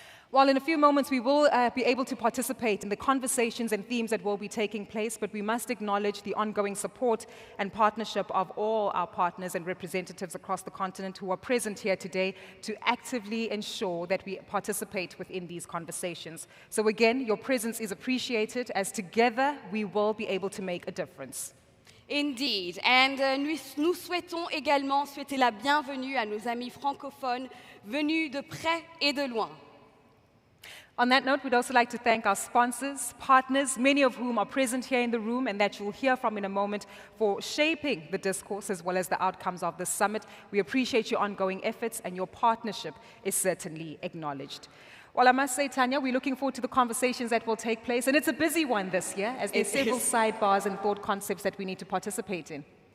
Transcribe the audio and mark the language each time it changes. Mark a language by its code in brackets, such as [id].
[en] While in a few moments we will be able to participate in the conversations and themes that will be taking place, but we must acknowledge the ongoing support and partnership of all our partners and representatives across the continent who are present here today to actively ensure that we participate within these conversations. So again, your presence is appreciated as together we will be able to make a difference. Indeed, and [fr] nous souhaitons également souhaiter la bienvenue à nos amis francophones venus de près et de loin. [en] On that note, we'd also like to thank our sponsors, partners, many of whom are present here in the room and that you'll hear from in a moment, for shaping the discourse as well as the outcomes of this summit. We appreciate your ongoing efforts and your partnership is certainly acknowledged. Well, I must say, Tanya, we're looking forward to the conversations that will take place, and it's a busy one this year as there's several sidebars and thought concepts that we need to participate in.